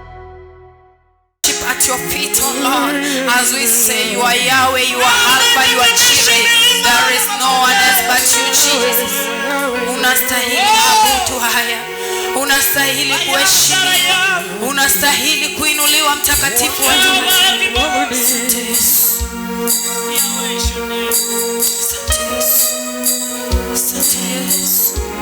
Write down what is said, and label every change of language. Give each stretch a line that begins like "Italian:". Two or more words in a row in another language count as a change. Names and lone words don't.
English: Worship at your feet, oh Lord, as we say, "You are Yahweh, you are Alpha, you are Jireh. There is no one else but you, Jesus."
Swahili: Unastahili abudu haya. Unastahili kuheshimiwa. Unastahili kuinuliwa, mtakatifu wa Mungu. Asante Yesu. Asante Yesu. Asante Yesu.